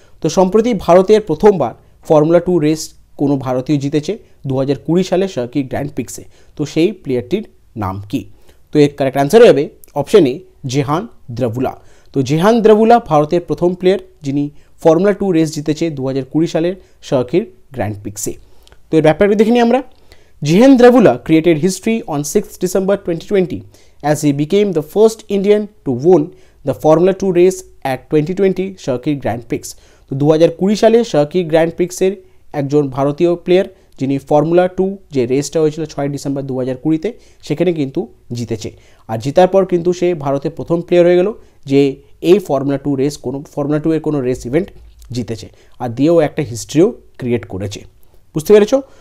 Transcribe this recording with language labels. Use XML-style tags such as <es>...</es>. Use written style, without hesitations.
<bn>তো সম্প্রতি ভারতের প্রথমবার ফর্মুলা 2 রেস কোনো ভারতীয় জিতেছে 2020 সালে সার্কিট গ্র্যান্ড প্রিক্সে। তো সেই প্লেয়ারটির নাম কি? তো এর কারেক্ট অ্যান্সার হবে অপশন এ, জেহান দ্রভুলা। তো জেহান দ্রভুলা ভারতের প্রথম প্লেয়ার যিনি ফর্মুলা 2 রেস জিতেছে 2020 সালের সার্কিট গ্র্যান্ড প্রিক্সে। তো এর ব্যাপারটা দেখে নিই আমরা।</bn> <en>Jehan Dravula created history on 6th December 2020 as he became the first Indian to win the Formula 2 race at 2020 Circuit Grand Prix.</en> <bn>তো 2020 সালে সার্কিট গ্র্যান্ড প্রিক্সের একজন ভারতীয় প্লেয়ার যিনি ফর্মুলা 2 যে রেসটা হয়েছিল 6 ডিসেম্বর 2020-তে, সেখানে কিন্তু জিতেছে। আর জেতার পর কিন্তু সে ভারতের প্রথম প্লেয়ার হয়ে গেল যে এই ফর্মুলা 2 রেস, কোনো ফর্মুলা 2 এর কোনো রেস ইভেন্ট জিতেছে, আর দিয়েও একটা হিস্ট্রিও ক্রিয়েট করেছে। বুঝতে পেরেছো?</bn>